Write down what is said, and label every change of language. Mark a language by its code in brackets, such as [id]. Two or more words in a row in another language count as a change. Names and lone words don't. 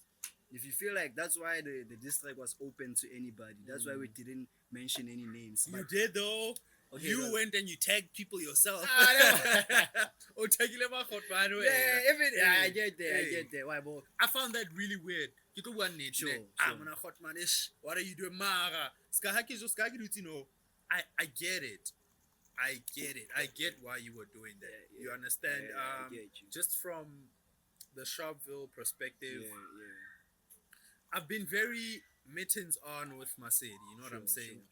[en] If you feel like that's why the district was open to anybody, that's why we didn't mention any names. You But did though. Okay, You well- went and you tagged people yourself. Ah, Oh, tag you never got, by the way. I get there. I Hey. get there. Why, bro? I found that really weird. [st] Ke tlo bua nnete, [en] Sure, [st] ne. [en] sure. I'm gonna hot man ish. What are you doing, [st] Mara? Ska ha ke [en] you know. I get it. I get it. I get why you were doing that. Yeah, You understand? Yeah, I get you. Just from the Sharpeville perspective, Yeah. I've been very mittens on with Masedi. You know what I'm Sure, saying?